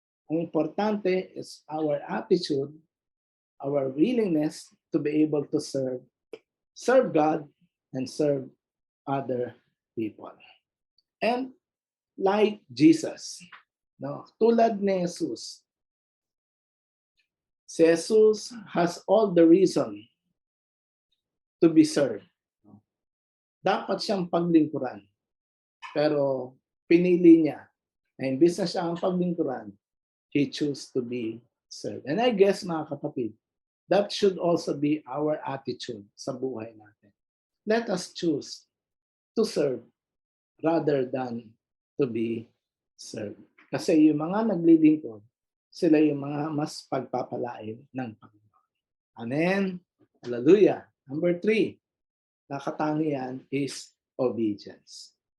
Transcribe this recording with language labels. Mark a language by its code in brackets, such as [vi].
[tl] Ang importante [en] is our attitude, our willingness to be able to serve God and serve other people. And like Jesus, [tl] tulad ni Jesus, [en] si Jesus has all the reason to be served. [tl] Dapat siyang paglingkuran. Pero pinili niya na imbis na siya ang paglingkuran, [en] he chose to be served. And I guess, [tl] mga kapatid, [en] that should also be our attitude [tl] sa buhay natin. [en] Let us choose to serve rather than to be served. [tl] Kasi yung mga naglilingkod, sila yung mga mas pagpapalain ng Panginoon. Amen. Hallelujah. Number 3, nakatangian is obedience.